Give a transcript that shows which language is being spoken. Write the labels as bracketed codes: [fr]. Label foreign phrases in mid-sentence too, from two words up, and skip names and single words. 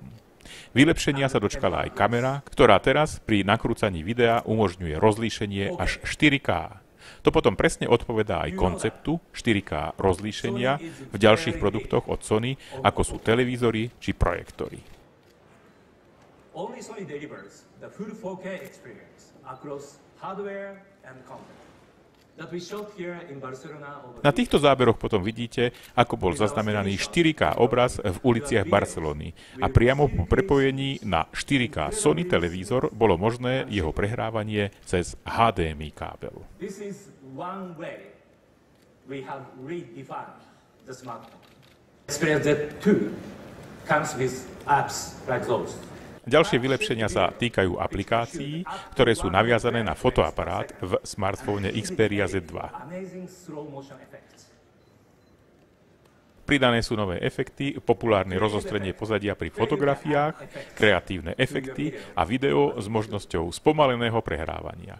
[sk] Vylepšenia sa dočkala aj kamera, ktorá teraz pri nakrúcaní videa umožňuje rozlíšenie až 4K. To potom presne odpovedá aj konceptu 4K rozlíšenia v ďalších produktoch od Sony, ako sú televízory či projektory. [en] only Sony delivers the full 4K experience across hardware and content. [sk] Na týchto záberoch potom vidíte, ako bol zaznamenaný 4K obraz v uliciach Barcelony a priamo po prepojení na 4K Sony televízor bolo možné jeho prehrávanie cez HDMI kábel. [en] This is one way we have redefined the smartphone. Xperia Z2 comes with apps like those. [sk] Ďalšie vylepšenia sa týkajú aplikácií, ktoré sú naviazané na fotoaparát v smartfóne Xperia Z2. Pridané sú nové efekty, populárne rozostrenie pozadia pri fotografiách, kreatívne efekty a video s možnosťou spomaleného prehrávania.